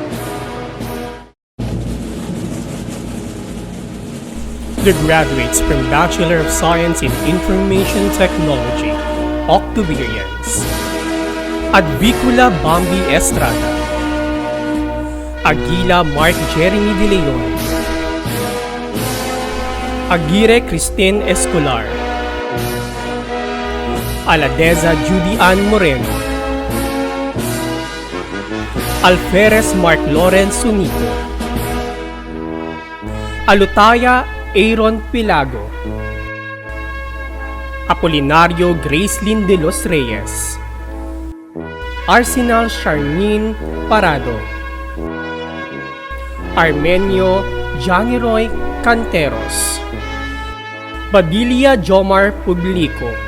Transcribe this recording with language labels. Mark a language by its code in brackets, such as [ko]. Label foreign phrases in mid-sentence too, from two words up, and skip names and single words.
[en] The graduates from Bachelor of Science in Information Technology, Octoberians, Advicula Bambi Estrada, Aguila Mark Jeremy De Leon, Aguirre Christine Escolar, Aladeza Judy Ann Moreno, Alferez Mark Lawrence Sunito, Alutaya Aaron Pilago, Apolinario Gracelyn De Los Reyes, Arsenal Charmaine Parado, Armenio Janiroy Canteros, Badilla Jomar Publico,